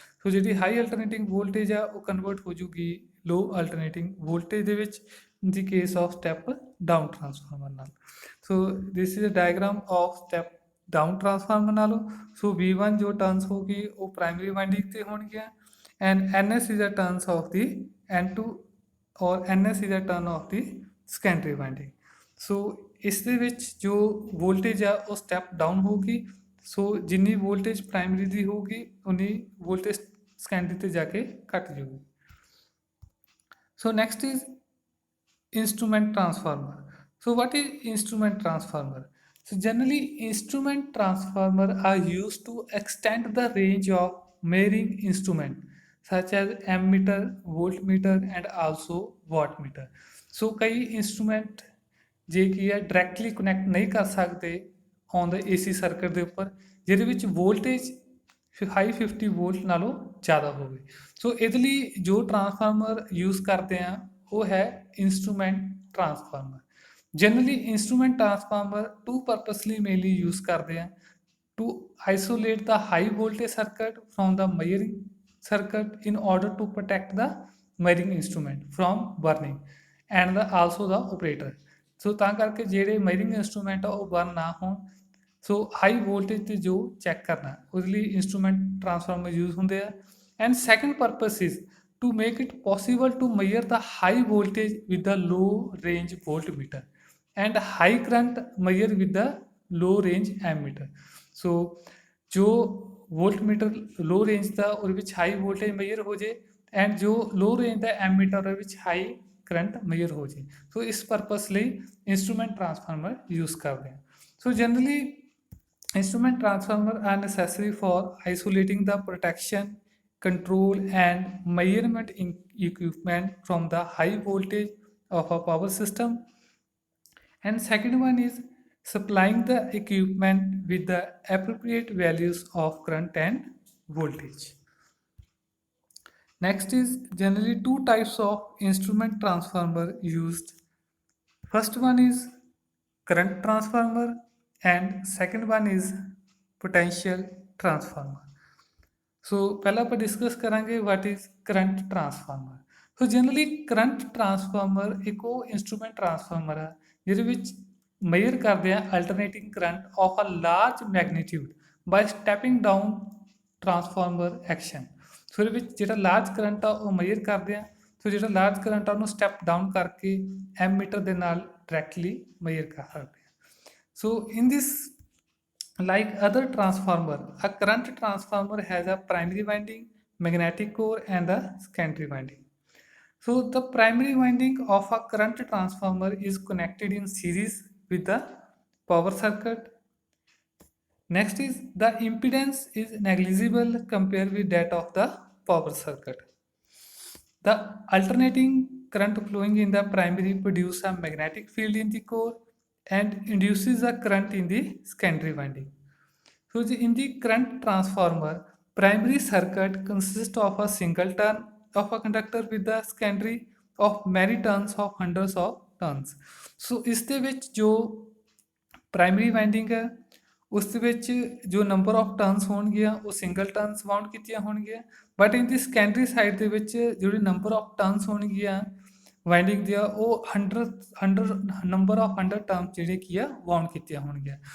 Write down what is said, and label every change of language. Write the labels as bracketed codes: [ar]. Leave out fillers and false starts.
[en] So [pa] ਜਿਹੜੀ [en] high alternating voltage [pa] ਆ ਉਹ [en] convert [pa] ਹੋ ਜੂਗੀ [en] low alternating voltage [pa] ਦੇ ਵਿੱਚ [en] in the case of step down transformer [pa] ਨਾਲ. [en] So this is a diagram of step down transformer [pa] ਨਾਲੋਂ. [en] So V1 [pa] ਜੋ [en] turns [pa] ਹੋਗੀ ਉਹ [en] primary winding [pa] ਤੇ ਹੋਣਗੀਆਂ [en] and NS is a turns of the N2 or NS is a turn of the secondary winding. [pa] ਸੋ ਇਸ ਦੇ ਵਿੱਚ ਜੋ ਵੋਲਟੇਜ ਆ ਉਹ ਸਟੈਪ ਡਾਊਨ ਹੋਊਗੀ. ਸੋ ਜਿੰਨੀ ਵੋਲਟੇਜ ਪ੍ਰਾਇਮਰੀ ਦੀ ਹੋਊਗੀ ਉਨੀ ਵੋਲਟੇਜ ਸੈਕੰਡਰੀ ਤੇ ਜਾ ਕੇ ਘਟ ਜਾਊਗੀ. [en] So next is instrument transformer. So what is instrument transformer? So generally instrument transformer are used to extend the range of measuring instrument such as ammeter, voltmeter and also wattmeter. [pa] So कई instrument ਜੇ ਕੀ ਹੈ directly connect ਨਹੀਂ ਕਰ ਸਕਦੇ on ਦਾ AC circuit ਦੇ ਉੱਪਰ ਜਿਹਦੇ ਵਿੱਚ ਵੋਲਟੇਜ ਹਾਈ 50 ਵੋਲਟ ਨਾਲੋਂ ਜ਼ਿਆਦਾ ਹੋਵੇ. ਸੋ ਇਹਦੇ ਲਈ ਜੋ ਟਰਾਂਸਫਾਰਮਰ ਯੂਜ਼ ਕਰਦੇ ਆ ਉਹ ਹੈ instrument transformer. [en] Generally instrument transformer two purposely mainly use [pa] ਕਰਦੇ ਆ [en] to isolate the high voltage circuit from the measuring circuit in order to protect the measuring instrument from burning and also the operator. [pa] ਸੋ ਤਾਂ ਕਰਕੇ ਜਿਹੜੇ measuring instrument ਆ ਉਹ burn ਨਾ ਹੋਣ. So high voltage ਤੇ ਜੋ ਚੈੱਕ ਕਰਨਾ ਉਹਦੇ ਲਈ instrument transformer use ਹੁੰਦੇ ਆ. [en] And second purpose is to make it possible to measure the high voltage with the low range voltmeter and high current measure with the low range ammeter. So [pa] जो [en] voltmeter low range [pa] ਦਾ ਉਹਦੇ ਵਿੱਚ [en] high voltage measure [pa] ਹੋ ਜੇ [en] and [pa] ਜੋ [en] low range [pa] ਦਾ [en] ammeter [pa] ਉਹਦੇ ਵਿੱਚ [en] high current measure [pa] ਹੋ ਜੇ. [en] So [pa] ਇਸ [en] purpose [pa] ਲਈ [en] instrument transformer use [pa] ਕਰਦੇ ਹਾਂ. [en] So generally instrument transformer are necessary for isolating the protection, control and measurement equipment from the high voltage of a power system. And second one is supplying the equipment with the appropriate values of current and voltage. Next is generally two types of instrument transformer used. First one is current transformer and second one is potential transformer. So [pa] ਪਹਿਲਾਂ ਆਪਾਂ [en] discuss [pa] ਕਰਾਂਗੇ [en] What is current transformer. So generally current transformer [pa] ਇੱਕ ਉਹ [en] instrument transformer [pa] ਆ ਜਿਹਦੇ ਵਿੱਚ [en] measure [pa] ਕਰਦੇ ਆ [en] Alternating current of a large magnitude by stepping down transformer action. [pa] ਸੋ ਇਹਦੇ ਵਿੱਚ ਜਿਹੜਾ ਲਾਰਜ ਕਰੰਟ ਆ ਉਹ ਮੇਜਰ ਕਰਦੇ ਆ. ਸੋ ਜਿਹੜਾ ਲਾਰਜ ਕਰੰਟ ਆ ਉਹਨੂੰ ਸਟੈਪ ਡਾਊਨ ਕਰਕੇ ਐਮੀਟਰ ਦੇ ਨਾਲ ਡਾਇਰੈਕਟਲੀ ਮੇਜਰ ਕਰ ਸਕਦੇ ਆ. [en] So in this like other transformer, a current transformer has a primary winding, magnetic core and a secondary winding. So the primary winding of a current transformer is connected in series with the power circuit. Next is the impedance is negligible compared with that of the power circuit. The alternating current flowing in the primary produces a magnetic field in the core and induces a current in the secondary winding. So in the current transformer, primary circuit consists of a single turn of a conductor with the secondary of many turns of hundreds of turns. [pa] So ਇਸ ਦੇ ਵਿੱਚ ਜੋ primary winding ਹੈ ਉਸ ਦੇ ਵਿੱਚ ਜੋ number of turns ਹੋਣਗੀਆਂ ਉਹ ਸਿੰਗਲ ਟਰਨਸ ਵਾਊਂਡ ਕੀਤੀਆਂ ਹੋਣਗੀਆਂ. But in ਦੀ secondary side ਦੇ ਵਿੱਚ ਜਿਹੜੀ ਨੰਬਰ ਆਫ ਟਰਨਸ ਹੋਣਗੀਆਂ ਵਾਈਂਡਿੰਗ ਦੀਆਂ ਉਹ 100 ਨੰਬਰ ਆਫ 100 ਟਰਨਸ ਜਿਹੜੇ ਕੀ ਆ ਵਾਊਂਡ ਕੀਤੀਆਂ ਹੋਣਗੀਆਂ.